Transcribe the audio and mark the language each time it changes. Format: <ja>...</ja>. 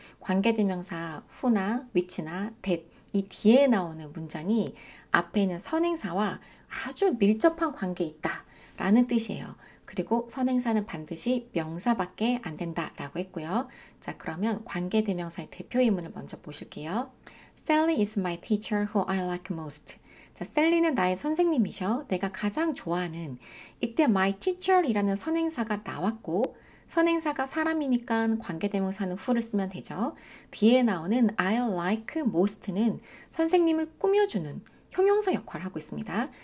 <ko>관계대명사 who나 which나 that 이 뒤에 나오는 문장이 앞에 있는 선행사와 아주 밀접한 관계에 있다 라는 뜻이에요. 그리고 선행사는 반드시 명사밖에 안 된다라고 했고요. 자, 그러면 관계대명사의 대표 예문을 먼저 보실게요.</ko> <en>Sally is my teacher who I like most.</en> <ko>자, 셀리는 나의 선생님이셔. 내가 가장 좋아하는. 이때 my teacher이라는 선행사가 나왔고 선행사가 사람이니까 관계대명사는 who를 쓰면 되죠. 뒤에 나오는</ko> <en>I like most</en> <ko>는 선생님을 꾸며주는 형용사 역할을 하고 있습니다.</ko>